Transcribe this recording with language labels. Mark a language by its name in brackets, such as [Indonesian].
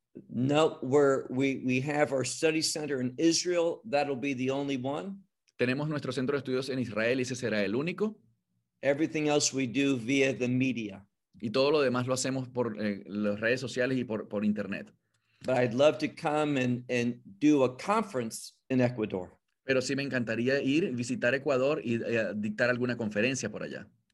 [English] No, we have our study center in Israel. That'll be the only one. [Spanish] Tenemos nuestro centro de estudios en Israel y ese será el único. [English] Everything else we do via the media. [Spanish] Y todo lo demás lo hacemos por las redes sociales y por internet. [English] But I'd love to come and do a conference in Ecuador. [Spanish] Pero sí me encantaría ir visitar Ecuador y dictar alguna conferencia por allá.